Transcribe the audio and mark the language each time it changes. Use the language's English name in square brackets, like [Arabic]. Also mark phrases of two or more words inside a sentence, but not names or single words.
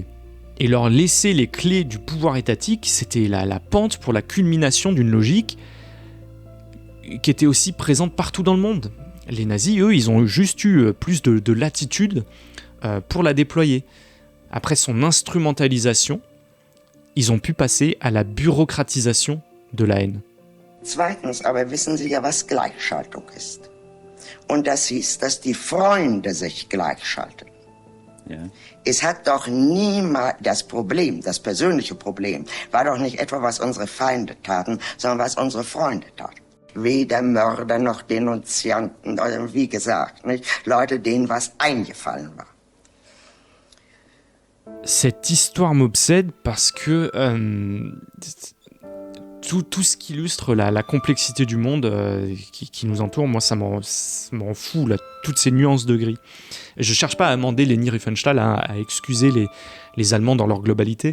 [French] Et leur laisser les clés du pouvoir étatique, c'était la pente pour la culmination d'une logique qui était aussi présente partout dans le monde. Les nazis, eux, ils ont juste eu plus de latitude pour la déployer. Après son instrumentalisation, ils ont pu passer à la bureaucratisation de la haine. [German] Zweitens aber wissen Sie ja, was Gleichschaltung ist. Und das hieß, dass die Freunde sich gleichschalten. Ja. Es hat doch niemals das Problem, das persönliche Problem, war doch nicht etwa, was unsere Feinde taten, sondern was unsere Freunde taten. Weder Mörder noch Denunzianten, wie gesagt, nicht? Leute, denen was eingefallen war. [French] Cette histoire m'obsède parce que tout ce qui illustre la complexité du monde qui nous entoure, moi ça m'en fout, là, toutes ces nuances de gris. Et je cherche pas à amender Leni Riefenstahl, à excuser les Allemands dans leur globalité.